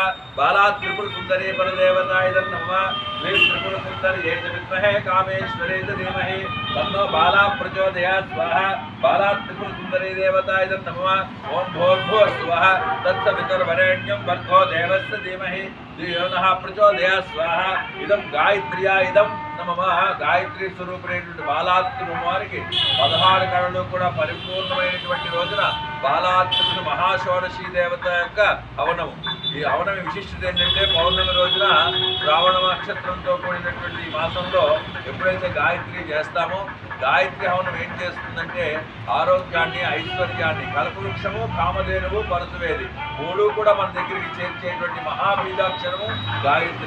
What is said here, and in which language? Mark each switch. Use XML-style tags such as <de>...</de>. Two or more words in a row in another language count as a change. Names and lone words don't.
<sa>बाला त्रिपुर सुंदरी परदेवताय नमः। त्रिपुर सुंदरी च विद्महे कामेश्वरी च धीमहि तन्नो बाला प्रचोदयात् स्वाहा। बाला त्रिपुर सुंदरी देवताय नमः। ओम भूर्भुवः स्वः तत्सवितुर्वरेण्यं भर्गो देवस्य धीमहि धियो नः प्रचोदयात् स्वाहा। इदं गायत्र्या इदं నమః।</sa> <te>గాయత్రి స్వరూపుడైనటువంటి బాలాత్మ వారికి 16 కళలు కూడా పరిపూర్ణమైనటువంటి రోజున బాలాత్మకుడు మహాషోడశి దేవత యొక్క హవనము. ఈ హవనం విశిష్టత ఏంటంటే పౌర్ణమి రోజున శ్రావణ నక్షత్రంతో కూడినటువంటి ఈ మాసంలో ఎప్పుడైతే గాయత్రి చేస్తామో గాయత్రి హవనం ఏం చేస్తుందంటే ఆరోగ్యాన్ని, ఐశ్వర్యాన్ని, కల్పవృక్షము, కామధేనువు, పరశువేది మూడు కూడా మన దగ్గరికి చేర్చేటువంటి మహాబీజాక్షరము గాయత్రి.</te>